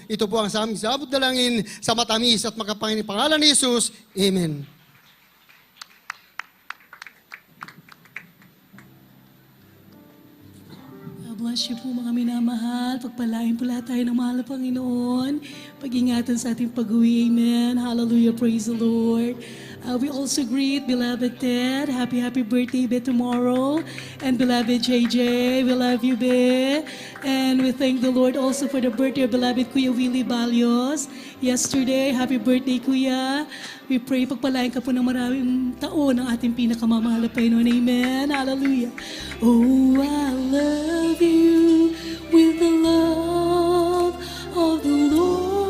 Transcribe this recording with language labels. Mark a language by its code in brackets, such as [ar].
[tl] Ito po ang sa aming sabot dalangin sa matamis at makapangyarihang pangalan ni Jesus. Amen. [en] Bless you [tl] po mga minamahal. Pagpalain po lahat tayo ng mahal na Panginoon. Pag-ingatan sa ating pag-uwi. [en] Amen. Hallelujah. Praise the Lord. We also greet beloved Ted. Happy birthday, be tomorrow. And beloved JJ, we love you, be. And we thank the Lord also for the birthday of beloved Kuya Willie Balios. Yesterday, happy birthday, Kuya. We pray, [tl] pagpalain ka po ng maraming taon ng ating pinakamamahal na Panginoon. [en] Amen. Hallelujah. Oh, I love you with the love of the Lord.